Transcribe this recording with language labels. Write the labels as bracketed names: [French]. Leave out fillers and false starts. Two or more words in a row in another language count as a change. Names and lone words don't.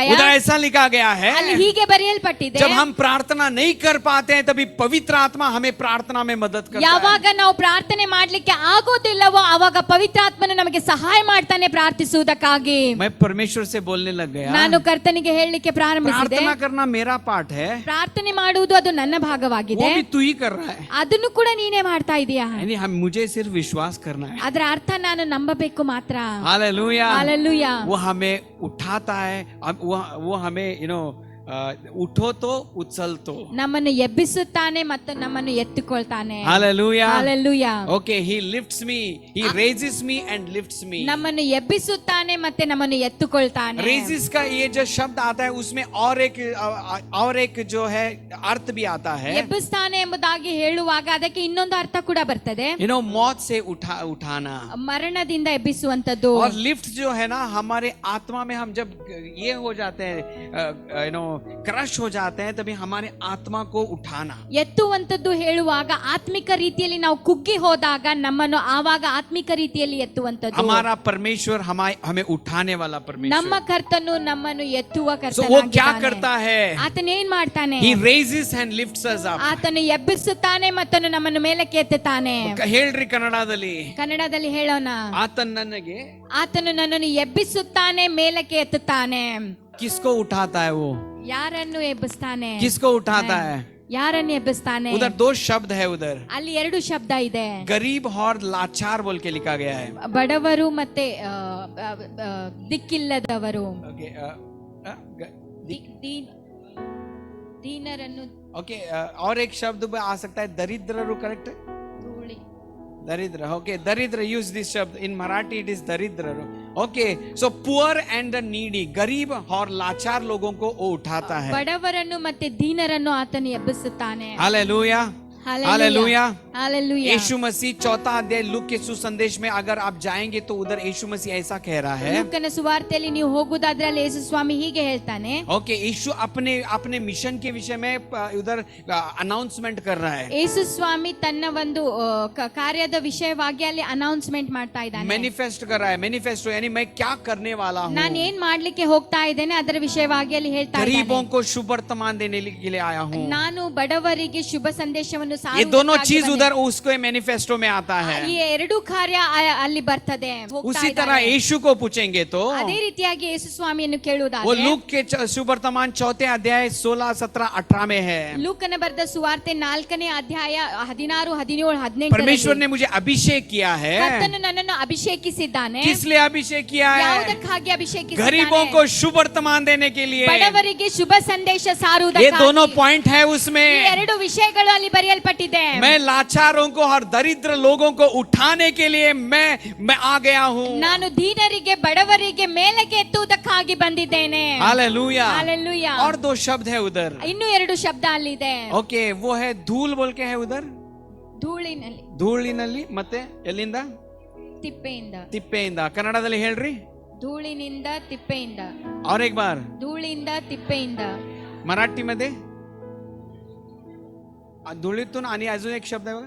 [Hindi] उधर ऐसा लिखा गया है, [Kannada] ಅಲ್ಲಿ ಹೀಗೆ ಬರೆಯಲ್ಪಟ್ಟಿದೆ, [Hindi] जब हम प्रार्थना नहीं कर पाते हैं तभी पवित्र आत्मा हमें प्रार्थना में मदद करता है. [Kannada] ಯಾವಾಗ ನಾವು ಪ್ರಾರ್ಥನೆ ಮಾಡ್ಲಿಕ್ಕೆ ಆಗೋದಿಲ್ಲವೋ ಆವಾಗ ಪವಿತ್ರಾತ್ಮನು ನಮಗೆ ಸಹಾಯ ಮಾಡ್ತಾನೆ ಪ್ರಾರ್ಥಿಸುವುದಕ್ಕಾಗಿ. [Hindi] मैं परमेश्वर से बोलने लग गया, [Kannada] ನಾನು ಕರ್ತನಿಗೆ ಹೇಳಲಿಕ್ಕೆ ಪ್ರಾರಂಭಿಸಿದೆ, [Hindi] प्रार्थना करना मेरा पार्ट है, [Kannada] ಪ್ರಾರ್ಥನೆ ಮಾಡುವುದು ಅದು ನನ್ನ [Hindi] वो [Kannada] ಭಾಗವಾಗಿದೆ, [Hindi] भी तू ही कर रहा है. [Kannada] ಅದನ್ನು ಕೂಡ ನೀನೇ ಮಾಡ್ತಾ ಇದೀಯಾ. [Hindi] यानी हम मुझे सिर्फ विश्वास करना है. [Kannada] ಅದರ ಅರ್ಥ ನಾನು ನಂಬಬೇಕು ಮಾತ್ರ. [Hindi] हालेलुया. [Kannada] ಹಾಲೆಲೂಯಾ. [Hindi] वो हमें उठाता है, वो हमें उठो तो उछल तो. [Kannada] ನಮ್ಮನ್ನು ಎಬ್ಬಿಸುತ್ತಾನೆ ಮತ್ತು ನಮ್ಮನ್ನು ಎತ್ತಿಕೊಳ್ತಾನೆ. [Hindi] हालेलुया. [Kannada] ಹಾಲೆಲೂಯಾ. [English] ओके, he lifts me, he raises me and lifts me. [Kannada] ನಮ್ಮನ್ನು ಎಬ್ಬಿಸುತ್ತಾನೆ ಮತ್ತೆ ನಮ್ಮನ್ನು ಎತ್ತುಕೊಳ್ತಾನೆ. [Hindi] raises का ये जो शब्द आता है उसमें और एक जो है अर्थ भी आता है. [Kannada] ಎಬ್ಬಿಸ್ತಾನೆ ಎಂಬುದಾಗಿ ಹೇಳುವಾಗ ಅದಕ್ಕೆ ಇನ್ನೊಂದು ಅರ್ಥ ಕೂಡ ಬರ್ತದೆ, [Hindi] मौत से उठाना. [Kannada] ಮರಣದಿಂದ ಎಬ್ಬಿಸುವಂತದ್ದು. [Hindi] और लिफ्ट जो है ना, हमारे आत्मा में हम जब ये हो जाते हैं, क्रश हो जाते हैं, तभी हमारे आत्मा को उठाना. [Kannada] ಎತ್ತುವಂತದ್ದು ಹೇಳುವಾಗ ಆತ್ಮಿಕ ರೀತಿಯಲ್ಲಿ ನಾವು ಕುಗ್ಗಿ ಹೋದಾಗ ನಮ್ಮನ್ನು ಆವಾಗ ಆತ್ಮಿಕ ರೀತಿಯಲ್ಲಿ ಎತ್ತುವಂತದ್ದು. [Hindi] हमारा परमेश्वर हमें उठाने वाला परमेश्वर. [Kannada] ನಮ್ಮ ಕರ್ತನು ನಮ್ಮನ್ನು ಎತ್ತುವ [Hindi] So वो क्या [Kannada] ಕರ್ತನಾಗಿದ್ದಾನೆ. [Hindi] करता है? [Kannada] ಆತನ ಏನ್ ಮಾಡ್ತಾನೆ? [English] He raises and lifts us up. [Kannada] ಆತನು ಎಬ್ಬಿಸುತ್ತಾನೆ ಮತ್ತು ನಮ್ಮನ್ನು ಮೇಲಕ್ಕೆ ಎತ್ತುತ್ತಾನೆ. ಹೇಳ್ರಿ ಕನ್ನಡದಲ್ಲಿ. ಕನ್ನಡದಲ್ಲಿ ಹೇಳೋಣ, ಆತನು ನನಗೆ, ಆತನು ನನ್ನನ್ನು ಎಬ್ಬಿಸುತ್ತಾನೆ, ಮೇಲಕ್ಕೆ ಎತ್ತುತ್ತಾನೆ. [Hindi] किसको उठाता है वो? [Kannada] ಯಾರನ್ನು ಎಬ್ಬಿಸ್ತಾನೆ? [Hindi] किसको उठाता है? [Kannada] ಯಾರನ್ನು ಎಬ್ಬಿಸ್ತಾನೆ? [Hindi] उधर दो शब्द है उधर. [Kannada] ಅಲ್ಲಿ ಎರಡು ಶಬ್ದ ಇದೆ, [Hindi] गरीब और लाचार बोल के लिखा गया है. [Kannada] ಬಡವರು ಮತ್ತೆ ದಿಕ್ಕಿಲ್ಲದವರು. Okay, ದೀನರನ್ನು. [Hindi] ओके, और एक शब्द आ सकता है दरिद्र. करेक्ट? दरिद्र. ओके, दरिद्र, [English] use this [Hindi] शब्द [English] in Marathi, it is [Hindi] दरिद्र. [English] okay, so poor and the needy, [Hindi] गरीब और लाचार लोगों को वो उठाता है. [Kannada] ಬಡವರನ್ನು ಮತ್ತೆ ದೀನರನ್ನು ಆತನು ಎಬ್ಬಿಸುತ್ತಾನೆ. [Hindi] हालेलुया. [Kannada] ಹಾಲೆಲೂಯಾ. [Hindi] हालेलुया। यीशु मसीह 4 अध्याय लूक के सुसंदेश में अगर आप जाएंगे तो उधर यीशु मसीह ऐसा कह रहा है. [Kannada] ಲೂಕನ ಸುವಾರ್ತೆಯಲ್ಲಿ ನೀವು ಹೋಗುವುದಾದ್ರೆ ಅಲ್ಲಿ ಯೇಸು ಸ್ವಾಮಿ ಹೀಗೆ ಹೇಳ್ತಾನೆ. [Hindi] ओके, यीशु अपने अपने मिशन के विषय में उधर अनाउंसमेंट कर रहा है. [Kannada] ಯೇಸು ಸ್ವಾಮಿ ತನ್ನ ಒಂದು ಕಾರ್ಯದ ವಿಷಯವಾಗಿ ಅಲ್ಲಿ ಅನೌನ್ಸ್ಮೆಂಟ್ ಮಾಡ್ತಾ ಇದ್ದಾನೆ. [Hindi] मैनिफेस्ट कर रहा है. मैनिफेस्टो यानी मैं क्या करने वाला हूँ. [Kannada] ನಾನು ಏನ್ ಮಾಡ್ಲಿಕ್ಕೆ ಹೋಗ್ತಾ ಇದ್ದೇನೆ ಅದರ ವಿಷಯವಾಗಿ ಅಲ್ಲಿ ಹೇಳ್ತಾ [Hindi] गरीबों [Kannada] ಇದ್ದಾನೆ. [Hindi] को शुभ वर्तमान देने के लिए आया हूँ. [Kannada] ನಾನು ಬಡವರಿಗೆ ಶುಭ ಸಂದೇಶವನ್ನು [Hindi] ये दोनों [Kannada] ಸಾರುವುದಕ್ಕಾಗಿ [Hindi] चीज [Kannada] ಬಂದೆ. [Hindi] उधर उसको मैनिफेस्टो में आता है. [Kannada] ಈ ಎರಡು ಕಾರ್ಯ ಅಲ್ಲಿ ಬರ್ತದೆ. ಹೋಗ್ತಾ [Hindi] उसी तरह [Kannada] ಇದ್ದಾರೆ. [Hindi] यीशु को पूछेंगे तो [Kannada] ಅದೇ ರೀತಿಯಾಗಿ ಯೇಸು ಸ್ವಾಮಿಯನ್ನು [Hindi] वो [Kannada] ಕೇಳುವುದಾದ್ರೆ [Hindi] लूक के शुभ वर्तमान 4 अध्याय 16, 17, 18 में है. [Kannada] ಲೂಕನ ಬರೆದ ಸುವಾರ್ತೆ 4ನೇ ಅಧ್ಯಾಯ 16, 17, 18 [Hindi] परमेश्वर ने मुझे अभिषेक किया है. [Kannada] ಕರ್ತನು ನನ್ನನ್ನು ಅಭಿಷೇಕಿಸಿದ್ದಾನೆ. [Hindi] किस लिए अभिषेक किया है? [Kannada] ಯಾವುದಕ್ಕಾಗಿ [Hindi] गरीबों [Kannada] ಅಭಿಷೇಕಿಸಿದ್ದಾನೆ? [Hindi] को शुभ वर्तमान देने के लिए. [Kannada] ಬಡವರಿಗೆ ಶುಭ ಸಂದೇಶ [Hindi] ये [Kannada] ಸಾರುವುದಕ್ಕಾಗಿ. [Hindi] दोनों पॉइंट है [Kannada] ಈ [Hindi] उसमें. [Kannada] ಎರಡು ವಿಷಯಗಳು ಅಲ್ಲಿ ಬರೆಯಲ್ಪಟ್ಟಿದೆ. [Hindi] मैं लाचारों को और दरिद्र लोगों को उठाने के लिए मैं आ गया हूँ. [Kannada] ನಾನು ದೀನರಿಗೆ ಬಡವರಿಗೆ ಮೇಲಕ್ಕೆ ಎತ್ತುವುದಕ್ಕಾಗಿ ಬಂದಿದ್ದೇನೆ. [Hindi] हालेलूया. हालेलुया. और 2 शब्द है उधर. [Kannada] ಇನ್ನೂ ಎರಡು ಶಬ್ದ ಅಲ್ಲಿದೆ. [Hindi] ओके, वो है धूल बोल के है उधर. [Kannada] ಧೂಳಿನಲ್ಲಿ, ಧೂಳಿನಲ್ಲಿ ಮತ್ತೆ ಎಲ್ಲಿಂದ? ತಿಪ್ಪೆಯಿಂದ. ತಿಪ್ಪೆಯಿಂದ. ಕನ್ನಡದಲ್ಲಿ ಹೇಳ್ರಿ. ಧೂಳಿನಿಂದ, ತಿಪ್ಪೆಯಿಂದ. [Hindi] और एक बार [Kannada] ಧೂಳಿಂದ, ತಿಪ್ಪೆಯಿಂದ. [Marathi] मराठी मध्ये धुळीतून आणि अजून एक शब्द आहे बघा.